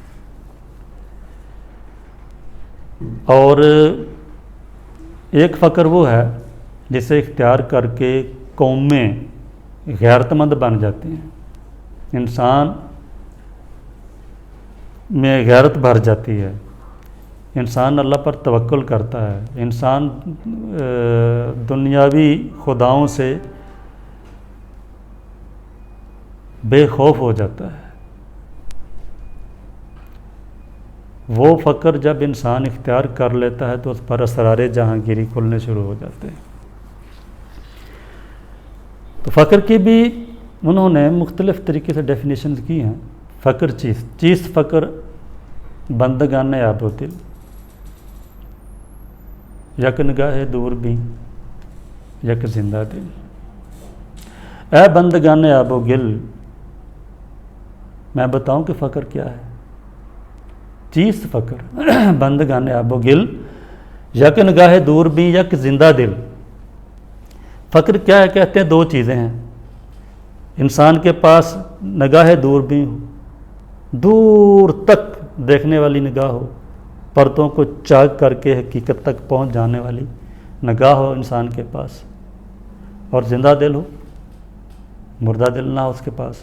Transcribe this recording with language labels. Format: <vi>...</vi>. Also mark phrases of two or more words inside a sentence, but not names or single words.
<ur>اور ایک فقر وہ ہے جسے اختیار کر کے قومیں غیرت مند بن جاتی ہیں، انسان میں غیرت بھر جاتی ہے، انسان اللہ پر توکل کرتا ہے، انسان دنیاوی خداؤں سے بے خوف ہو جاتا ہے۔ وہ فقر جب انسان اختیار کر لیتا ہے تو اس پر اسرار جہانگیری کھلنے شروع ہو جاتے ہیں۔ تو فقر کی بھی انہوں نے مختلف طریقے سے ڈیفینیشنز کی ہیں۔</ur> <fa>فقر چیز فقر بندگان آب و دل، یک نگاہ دور بھی یک زندہ دل۔ اے بندگان آب و گل،</fa> <ur>میں بتاؤں کہ فقر کیا ہے؟</ur> <fa>چیز فقر بندگان آب و گل، یک نگاہ دور بھی یک زندہ دل۔</fa> <ur>فقر کیا ہے؟ کہتے ہیں دو چیزیں ہیں، انسان کے پاس نگاہ دور بھی ہو، دور تک دیکھنے والی نگاہ ہو، پردوں کو چاک کر کے حقیقت تک پہنچ جانے والی نگاہ ہو انسان کے پاس، اور زندہ دل ہو، مردہ دل نہ ہو اس کے پاس.</ur>